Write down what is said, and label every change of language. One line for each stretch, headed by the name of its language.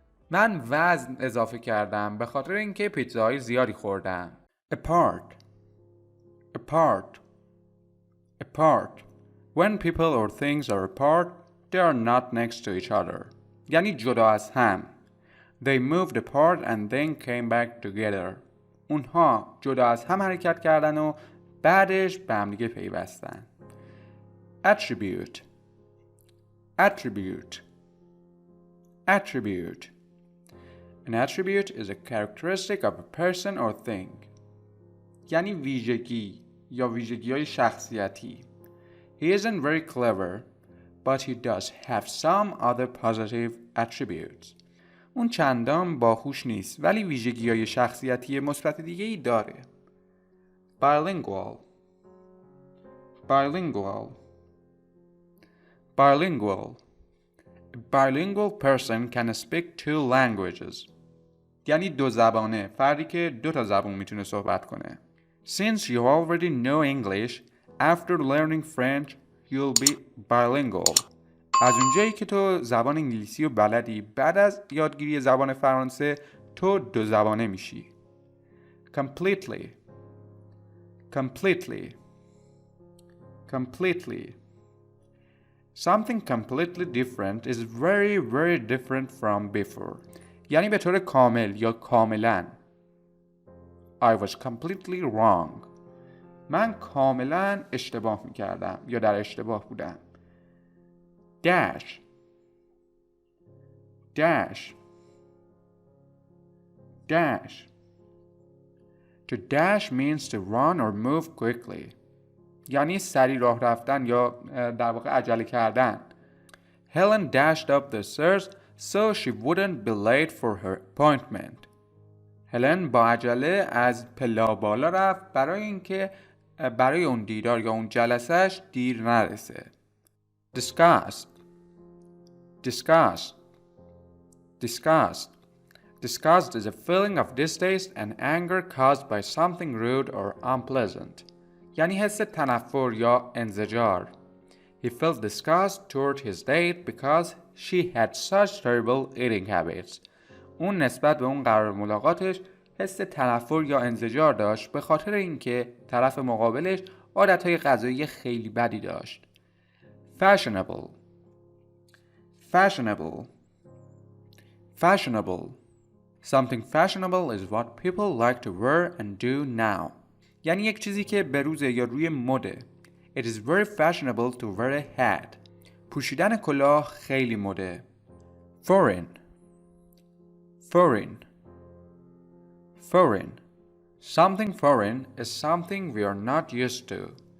Persian: من وزن اضافه کردم به خاطر اینکه پیتزاهای زیادی خوردم.
English: Apart. Apart. Apart. When people or things are apart, they are not next to each other.
Persian: یعنی جدا از هم.
English: They moved apart and then came back together.
Persian: اونها جدا از هم حرکت کردن و بعدش به هم دیگه پیوستن.
English: Attribute. Attribute. Attribute. An attribute is a characteristic of a person or thing.
Persian: یعنی ویژگی یا ویژگی‌های شخصیتی.
English: He isn't very clever, but he does have some other positive attributes.
Persian: اون چندان باهوش نیست ولی ویژگی‌های شخصیتی مثبت دیگه‌ای داره.
English: Bilingual. bilingual. Bilingual. A bilingual person can speak 2 languages.
Persian: یعنی 2 زبانه، فردی که 2 تا زبان میتونه صحبت کنه.
English: Since you already know English, after learning French, you'll be bilingual.
Persian: از اونجایی که تو زبان انگلیسی رو بلدی، بعد از یادگیری زبان فرانسه تو 2 زبانه میشی.
English: Completely. Completely. Completely. Something completely different is very, very different from before.
Persian: یعنی به طور کامل یا کاملا.
English: I was completely wrong.
Persian: من کاملا اشتباه میکردم یا در اشتباه بودم.
English: Dash. Dash. Dash. To dash means to run or move quickly.
Persian: یعنی سریع راه رفتن یا در واقع عجله کردن.
English: Helen dashed up the stairs so she wouldn't be late for her appointment.
Persian: هلن با عجله از پلا بالا رفت برای اینکه برای اون دیدار یا اون جلسهش دیر نرسه.
English: Disgust. Disgust. Disgust. Disgust is a feeling of distaste and anger caused by something rude or unpleasant.
Persian: یعنی حس تنفر یا انزجار.
English: He felt disgust toward his date because she had such terrible eating habits.
Persian: اون نسبت به اون قرار ملاقاتش حس تنفر یا انزجار داشت به خاطر اینکه طرف مقابلش عادتهای غذایی خیلی بدی داشت.
English: Fashionable. Fashionable. Fashionable. Something fashionable is what people like to wear and do now.
Persian: یعنی یک چیزی که به روزه یا روی مده.
English: It is very fashionable to wear a hat.
Persian: پوشیدن کلاه خیلی مده.
English: Foreign. Foreign. Foreign. Something foreign is something we are not used to.